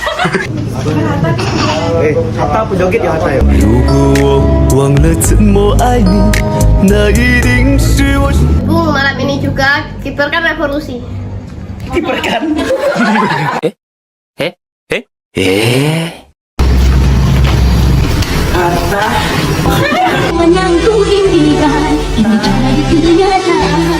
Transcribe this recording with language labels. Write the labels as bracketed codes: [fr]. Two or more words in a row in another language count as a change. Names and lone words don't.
[id] Hatta apa joget ya Hatta ya? [zh] 如果我忘了怎么爱你，那一定是我。 [id] Bung, malam ini juga kiperkan revolusi. Kiperkan. Menyangkut impian, jadi kenyataan.